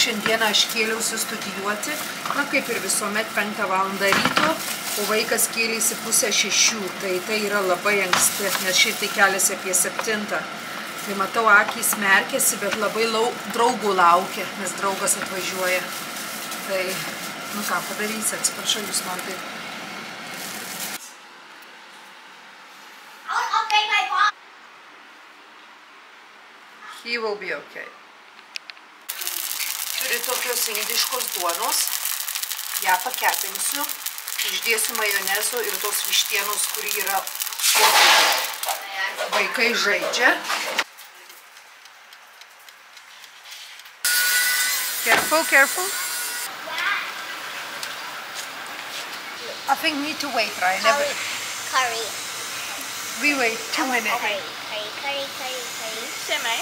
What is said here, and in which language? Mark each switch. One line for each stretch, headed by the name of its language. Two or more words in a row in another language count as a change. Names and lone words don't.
Lithuanian: Šiandieną aš kėliausi studijuoti. Na, kaip ir visuomet 5 valandą ryto, o vaikas kėlėsi 5:30. Tai yra labai anksti, nes šiaip tai keliasi apie 7. Tai matau, akys merkėsi, bet labai draugų laukia, nes draugas atvažiuoja. Tai, ką padarysi, atsiprašau, jūs man taip.
English: He will be okay.
Lithuanian: Turiu tokios indiškos duonos, ją pakepinsiu, išdėsiu majonezo ir tos vištienos, kuri yra vaikai žaidžia.
English: Careful, careful. I think we need to wait, right? Curry. We wait 2 minutes. Curry. Semi.